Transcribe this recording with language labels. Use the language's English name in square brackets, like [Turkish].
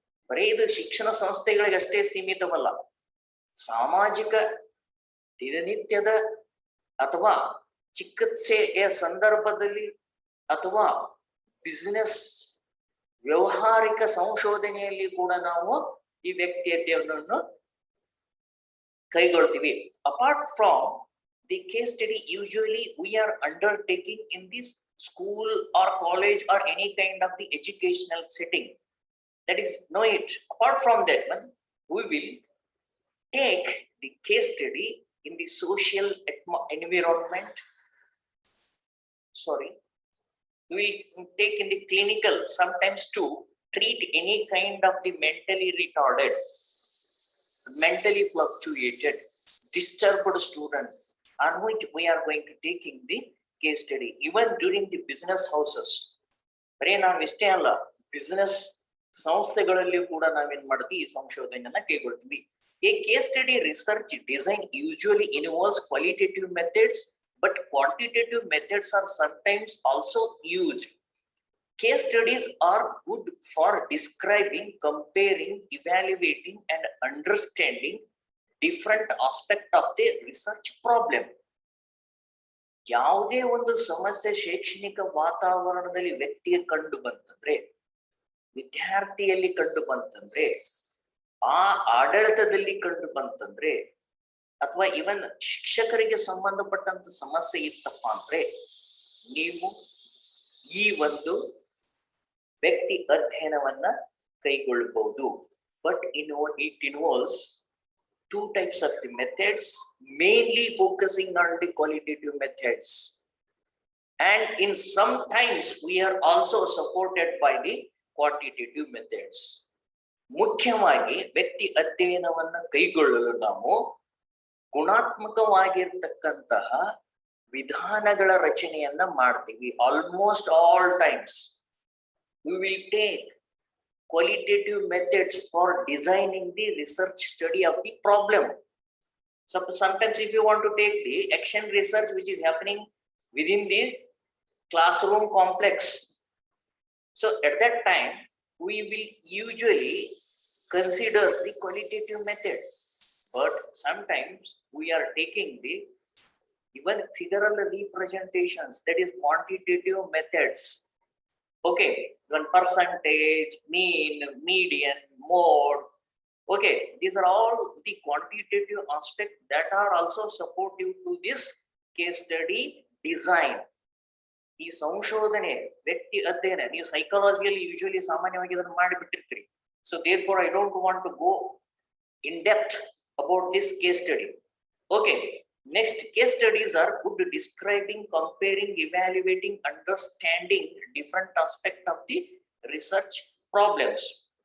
[Kannada] ಬರೀ ಇದು ಶಿಕ್ಷಣ ಸಂಸ್ಥೆಗಳಿಗೆ ಅಷ್ಟೇ ಸೀಮಿತವಲ್ಲ. ಸಾಮಾಜಿಕ, ದಿನನಿತ್ಯದ ಅಥವಾ ಚಿಕಿತ್ಸೆಯ ಸಂದರ್ಭದಲ್ಲಿ ಅಥವಾ ಬಿಸಿನೆಸ್ ವ್ಯವಹಾರಿಕ ಸಂಶೋಧನೆಯಲ್ಲಿ ಕೂಡ ನಾವು ಈ ವ್ಯಕ್ತಿ ಅಧ್ಯಯನವನ್ನು ಕೈಗೊಳ್ತೀವಿ. [English] Apart from the case study usually we are undertaking in this school or college or any kind of the educational setting. That is, know it. Apart from that one, we will take the case study in the social environment. Sorry, we will take in the clinical sometimes to treat any kind of the mentally retarded, mentally fluctuated, disturbed students on which we are going to take in the case study. Even during the business houses, [Kannada] ಬರೀ ನಾವು ಇಷ್ಟೇ ಅಲ್ಲ, business ಸಂಸ್ಥೆಗಳಲ್ಲಿ ಕೂಡ ನಾವೇನ್ ಮಾಡ್ತೀವಿ, ಈ ಸಂಶೋಧನೆಯನ್ನ ಕೈಗೊಳ್ತೀವಿ. [English] A case study research design usually involves qualitative methods, but quantitative methods are sometimes also used. Case studies are good for describing, comparing, evaluating, and understanding different aspects of the research problem. [Kannada] ಯಾವುದೇ ಒಂದು ಸಮಸ್ಯೆ ಶೈಕ್ಷಣಿಕ ವಾತಾವರಣದಲ್ಲಿ ವ್ಯಕ್ತಿಗೆ ಕಂಡು ಬಂತಂದ್ರೆ, ವಿದ್ಯಾರ್ಥಿಯಲ್ಲಿ ಕಂಡು ಬಂತಂದ್ರೆ, ಆ ಆಡಳಿತದಲ್ಲಿ ಕಂಡು ಬಂತಂದ್ರೆ, ಅಥವಾ ಇವನ್ ಶಿಕ್ಷಕರಿಗೆ ಸಂಬಂಧಪಟ್ಟಂತ ಸಮಸ್ಯೆ ಇತ್ತಪ್ಪ ಅಂದ್ರೆ, ನೀವು ಈ ಒಂದು ವ್ಯಕ್ತಿ ಅಧ್ಯಯನವನ್ನ ಕೈಗೊಳ್ಳಬಹುದು. [English] But it involves two types of the methods, mainly focusing on the qualitative methods, and in sometimes we are also supported by the quantitative methods. [Kannada] ಮುಖ್ಯವಾಗಿ ವ್ಯಕ್ತಿ ಅಧ್ಯಯನವನ್ನ ಕೈಗೊಳ್ಳಲು ನಾವು ಗುಣಾತ್ಮಕವಾಗಿರ್ತಕ್ಕಂತಹ ವಿಧಾನಗಳ ರಚನೆಯನ್ನ ಮಾಡ್ತೀವಿ. [English] Almost all times we will take qualitative methods for designing the research study of the problem. So sometimes if you want to take the action research which is happening within the classroom complex, so at that time we will usually consider the qualitative methods. But sometimes we are taking the even figural representations, that is quantitative methods. Okay, one percentage, mean, median, mode. Okay, these are all the quantitative aspects that are also supportive to this case study design. [Kannada] ಈ ಸಂಶೋಧನೆ ವ್ಯಕ್ತಿ ಅಧ್ಯಯನ ನೀವು ಸೈಕಾಲಜಿಯಲ್ಲಿ usually ಸಾಮಾನ್ಯವಾಗಿ ಇದನ್ನು ಮಾಡಿಬಿಟ್ಟಿರ್ತೀರಿ. [English] So therefore I don't want to go in depth about this case study. Okay, next, case studies are good describing, comparing, evaluating, understanding different aspects of the research problems.